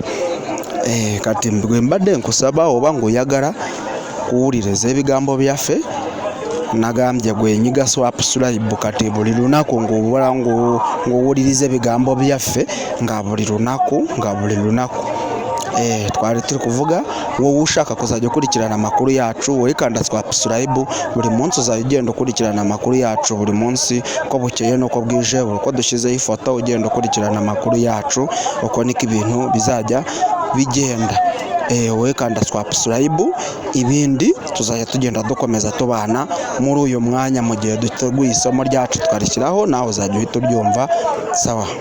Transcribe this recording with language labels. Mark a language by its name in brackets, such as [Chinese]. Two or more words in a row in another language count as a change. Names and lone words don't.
[Ganda] Kati bwe mbadde nkusaba oba ng'oyagala kuwuliriza ebigambo byaffe, nagambye gwenyiga subscribe kati buli lunaku ng'owuliriza ebigambo byaffe nga buli lunaku. [Kinyarwanda] Twali turi kuvuga wowe ushaka kuzajya ukurikirana amakuru yacu, wekanda subscribe buri munsi uzajya ugenda ukurikirana amakuru yacu buri munsi, uko bukeye n'uko bwije, uko dushyizeho ifoto ugenda ukurikirana amakuru yacu, uko niko ibintu bizajya bigenda. Wekanda subscribe, ibindi tuzajya tugenda dukomeza tubana muri uyu mwanya mu gihe duteguye isomo ryacu tukarishyiraho, nawe uzajya uhita ubyumva.